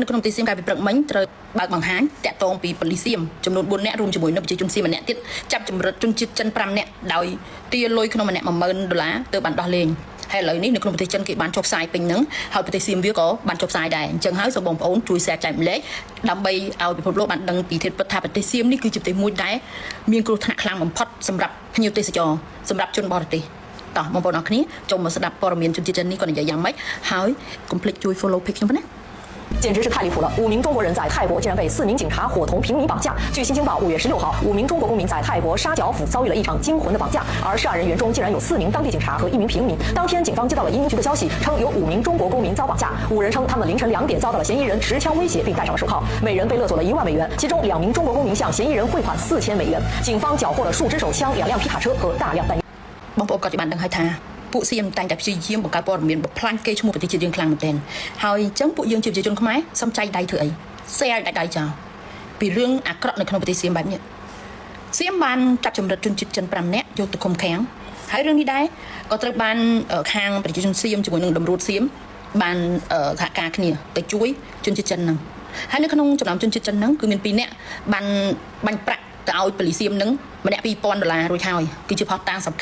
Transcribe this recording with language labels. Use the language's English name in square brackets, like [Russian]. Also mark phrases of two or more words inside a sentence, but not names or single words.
[Khmer] ក្នុងប្រទេសសៀមកាលពីព្រឹកមិញត្រូវបើកបង្ហាញតាក់ទងពីប៉ូលីសសៀមចំនួន4នាក់រួមជាមួយនឹងប្រជាជនសៀមម្នាក់ទៀតចាប់ចម្រិតជនជាតិចិន5នាក់ដោយទាលុយក្នុងម្នាក់$10000ទើបបានដោះលែងហើយឥឡូវនេះនៅក្នុងប្រទេសចិនគេបានចុះផ្សាយពេញហ្នឹងហើយប្រទេសសៀមវាក៏បានចុះផ្សាយដែរអញ្ចឹងហើយសូមបងប្អូនជួយแชร์ចែកម្លែកដើម្បីឲ្យពិភពលោកបានដឹងពីធាតុពិតថាប្រទេសសៀមនេះគឺជាប្រទេសមួយដែលមានគ្រោះថ្នាក់ខ្លាំងបំផុតសម្រាប់ភ្ញៀវទេសចរសម្រាប់ជនបរទេសតោះបងប្អូនអរគ្នាចូលមកស្ដាប់ព័ត៌មានជនជាតិចិននេះគាត់និយាយយ៉ាងម៉េចហើយកុំភ្លេចជួយ [English] follow page [Khmer] ខ្ញុំណា [Chinese] 简直是太离谱了！5名中国人在泰国竟然被4名警察伙同平民绑架。据新京报5月16号，5名中国公民在泰国沙角府遭遇了一场惊魂的绑架，而涉案人员中竟然有4名当地警察和1名平民。当天，警方接到了移民局的消息，称有5名中国公民遭绑架。5人称他们凌晨2点遭到了嫌疑人持枪威胁，并戴上了手铐，每人被勒索了1万美元，其中2名中国公民向嫌疑人汇款4000美元。警方缴获了数支手枪、2辆皮卡车和大量弹药。 [Khmer] បងប្អូនក៏បានដឹងហើយថាពួកសៀមតែងតែព្យាយាមបង្កើតព័ត៌មានបំផ្លាញកេរ្តិ៍ឈ្មោះប្រទេសជាតិយើងខ្លាំងមែនទែនហើយអញ្ចឹងពួកយើងជាប្រជាជនខ្មែរសំ ចៃដៃធ្វើអី share ដៃចោលពីរឿងអាក្រក់នៅក្នុងប្រទេសសៀមបែបនេះសៀមបានចាប់ចម្រិតជនជាតិចិន5នាក់យកទៅឃុំឃាំងហើយរឿងនេះដែរក៏ត្រូវបានខាងប្រជាជនសៀមជាមួយនឹងតម្រួតសៀមបានសហការគ្នាទៅជួយជនជាតិចិនហ្នឹងហើយនៅក្នុងចំណោមជនជាតិចិនហ្នឹងគឺមាន2នាក់បានបាញ់ប្រាក់ទៅឲ្យប៉ូលីសសៀមហ្នឹងម្នាក់$2000រួចហើយគឺជាផុសតាងសំ